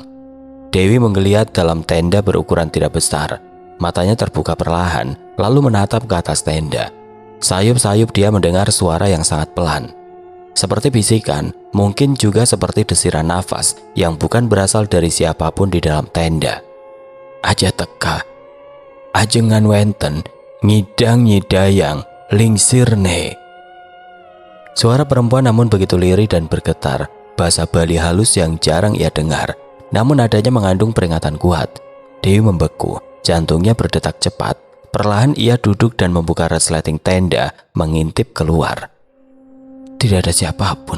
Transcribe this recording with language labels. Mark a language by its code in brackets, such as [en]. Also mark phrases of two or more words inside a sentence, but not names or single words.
[id] Dewi menggeliat dalam tenda berukuran tidak besar. Matanya terbuka perlahan, lalu menatap ke atas tenda. Sayup-sayup dia mendengar suara yang sangat pelan. Seperti bisikan, mungkin juga seperti desiran nafas yang bukan berasal dari siapapun di dalam tenda. [ban] Aja teka, ajengan wenten, ngidang nyidayang, lingsirne. [id] Suara perempuan namun begitu lirih dan bergetar, bahasa Bali halus yang jarang ia dengar, namun adanya mengandung peringatan kuat. Dewi membeku, jantungnya berdetak cepat. Perlahan ia duduk dan membuka resleting tenda, mengintip keluar. Tidak ada siapapun.